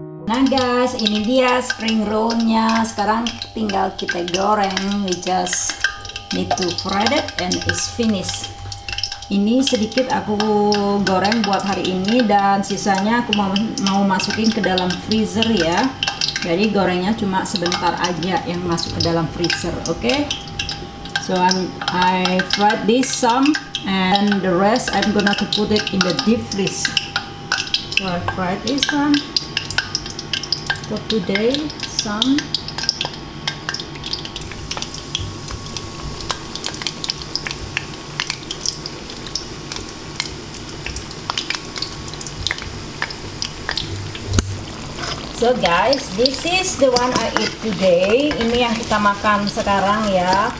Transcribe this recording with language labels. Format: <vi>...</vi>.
<id>Nah guys, ini dia spring rollnya. Sekarang tinggal kita goreng.</id> <en>We just need to fry it and it's finished.</en> <id>Ini sedikit aku goreng buat hari ini dan sisanya aku mau masukin ke dalam freezer ya. Jadi gorengnya cuma sebentar aja yang masuk ke dalam freezer, oke?</id> <en>So I fried this some and the rest I'm gonna to put it in the deep freeze. So I fried this one. For today, some. So guys, this is the one I eat today.</en> <id>Ini yang kita makan sekarang ya.</id>